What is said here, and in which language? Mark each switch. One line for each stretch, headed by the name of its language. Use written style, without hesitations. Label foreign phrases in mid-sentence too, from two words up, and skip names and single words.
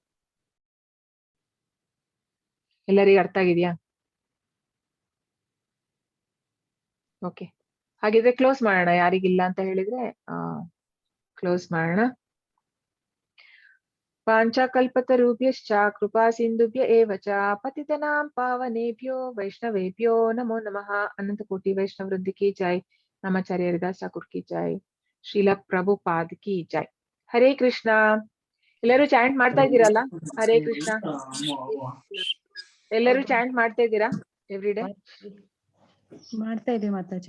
Kannada: ಎಲ್ಲರಿಗೂ ಅರ್ಥ ಆಗಿದ್ಯಾ? ಓಕೆ, ಹಾಗಿದ್ರೆ ಕ್ಲೋಸ್ ಮಾಡೋಣ. ಯಾರಿಗಿಲ್ಲ ಅಂತ ಹೇಳಿದ್ರೆ ಕ್ಲೋಸ್ ಮಾಡೋಣ.
Sanskrit: ಪಾಂಚಕಲ್ಪತರುಭ್ಯಶ್ಚ ಕೃಪಾ ಸಿಂಧುಭ್ಯ ಏವ ಚ ಪತಿತನಾಂ ಪಾವನೇಭ್ಯೋ ವೈಷ್ಣವೇಭ್ಯೋ ನಮೋ ನಮಃ.
Hindi: अनंत कोटि वैष्णव वृंद की जय। नामाचार्य हरिदास ठाकुर की जय. श्रील प्रभुपाद की जय। हरे कृष्ण.
Kannada: ಎಲ್ಲರೂ ಚಾಂಟ್ ಮಾಡ್ತಾ ಇದ್ದೀರಲ್ಲ? ಹರೇ ಕೃಷ್ಣ. ಎಲ್ಲರೂ ಚಾಂಟ್ ಮಾಡ್ತಾ ಇದ್ದೀರಾ
English: every day?
Kannada: ಮಾಡ್ತಾ ಇದೀವಿ ಮಾತಾಜಿ.